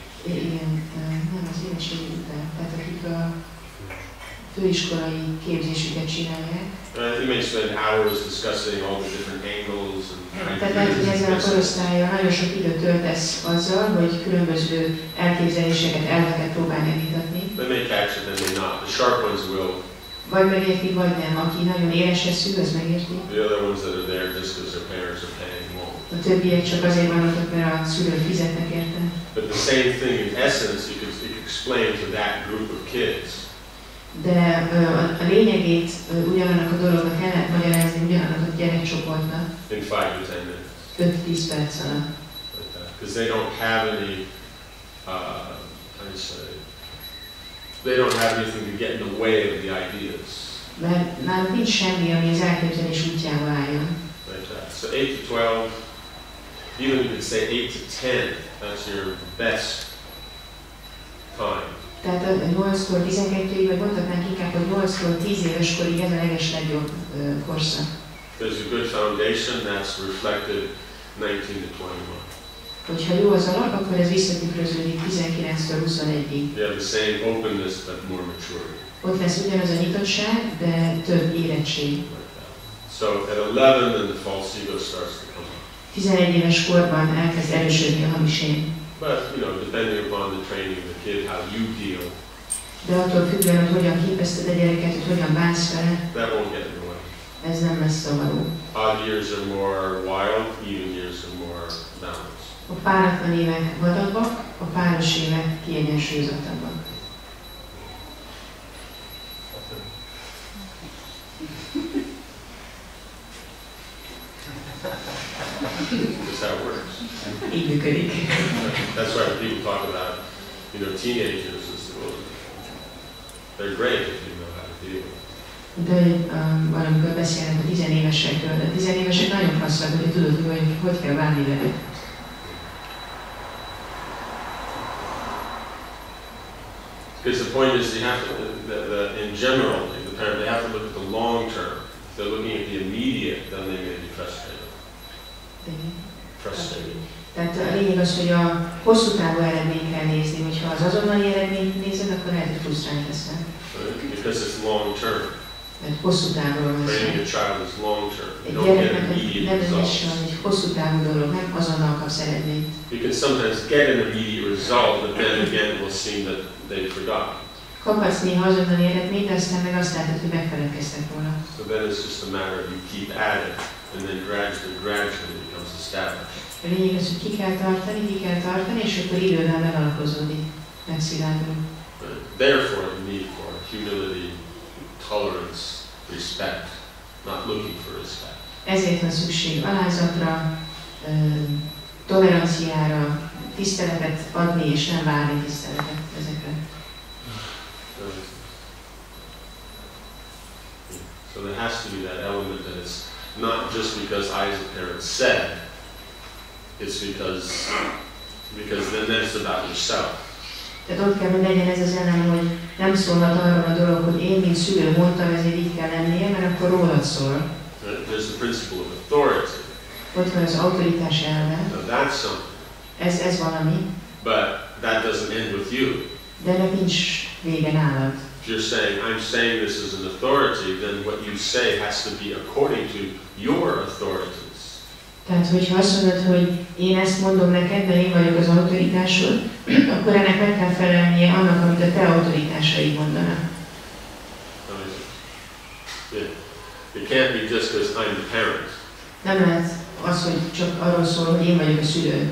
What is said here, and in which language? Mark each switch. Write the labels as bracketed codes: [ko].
[hu] Igen, nem az érettségi után, tehát akik a főiskolai képzésüket csinálják. [en] You may spend hours discussing all the different angles and [hu] Tehát ezzel a korosztállyal nagyon sok időt töltesz azzal, hogy különböző elképzeléseket, elveket próbál megvitatni. [en] They may catch it, they may not. The sharp ones will. [hu] Vagy megérti, vagy nem. Aki nagyon éles eszű, az megérti. [en] The other ones that are there just because their parents are paying won't. [hu] A többiek csak azért vannak ott, mert a szülők fizetnek érte. [en] But the same thing in essence you could explain to that group of kids. [hu] De a lényegét ugyanannak a dolognak el lehet magyarázni ugyanannak a gyerekcsoportnak. [en] In 5 to 10 minutes. [hu] 5-10 perc alatt. [en] Because they don't have any, how do you say, they don't have anything to get in the way of the ideas. [hu] Mert náluk nincs semmi, ami az elképzelés útjába álljon. [en] Like that. So 8 to 12, even you could say 8 to 10, that's your best time. [hu] Tehát a 8-tól 12-ig, vagy mondhatnánk inkább, hogy 8-tól 10 éves korig ez a legeslegjobb korszak. [en] There's a good foundation that's reflected 19 to 21. [hu] Hogyha jó az alap, akkor ez visszatükröződik 19-től 21-ig. [en] You have the same openness but more maturity. [hu] Ott lesz ugyanaz a nyitottság, de több érettség. [en] Like that. So at 11 then the false ego starts to come up. [hu] 11 éves korban elkezd erősödni a hamis én. [en] But, depending upon the training of the kid, how you deal, [hu] De attól függően, hogy hogyan képezted a gyereket, hogy hogyan bánsz vele, [en] that won't get in the way. [hu] ez nem lesz szabadó. [en] Odd years are more wild, even years are more balanced. [hu] A páratlan évek vadabbak, a páros évek kiegyensúlyozottabbak. [en] That's how it works. [hu] Így működik. [en] That's why when people talk about, teenagers, they're great if you know how to deal with it. [hu] De valamikor beszélnek a 10 évesekről, de a 10 évesek nagyon passzak, hogy tudod, hogy kell bánni velük. [en] Because the point is, you have to, in general, the parent, they have to look at the long term. If they're looking at the immediate, then they may be frustrated. Frustrated. [hu] Tehát a lényeg az, hogy a hosszú távú eredményt kell nézni, hogyha az azonnali eredményt nézed, akkor lehet, hogy frusztrált leszel. [en] Because it's long term. [hu] Mert hosszú távról van szó. [en] Training a child is long term. You [hu] Egy [en] don't get [hu] gyereknek a [en] immediate results. [hu] nevelése az egy hosszú távú dolog, nem azonnal kapsz eredményt. [en] You can sometimes get an immediate result, but then again it will seem that they forgot. [hu] Kaphatsz néha azonnali eredményt, de aztán meg azt látod, hogy megfeledkeztek volna. [en] So then it's just a matter of you keep at it, and then gradually it becomes established. [hu] A lényeg az, hogy ki kell tartani, és akkor idővel megalapozódik, megszilárul. [en] Therefore, the need for humility, tolerance, respect, not looking for respect. [hu] Ezért van szükség alázatra, toleranciára, tiszteletet adni és nem várni tiszteletet ezekre. [en] So there has to be that element that it's not just because I as a parent said, it's because then that's about yourself. [hu] Tehát ott kell, hogy legyen ez az elem, hogy nem szólhat arról a dolog, hogy én, mint szülő mondtam, ezért így kell lennie, mert akkor rólad szól. [en] There's the principle of authority. [hu] Ott van az autoritás elve. [en] Now that's something. [hu] Ez valami. [en] But that doesn't end with you. [hu] De ennek nincs vége nálad. [en] If you're saying, I'm saying this as an authority, then what you say has to be according to your authorities. [hu] Tehát, hogyha azt mondod, hogy én ezt mondom neked, de én vagyok az autoritásod, akkor ennek meg kell felelnie annak, amit a te autoritásaid mondanak. [en] It can't be just because I'm the parent. [hu] Nem lehet az, hogy csak arról szól, hogy én vagyok a szülő.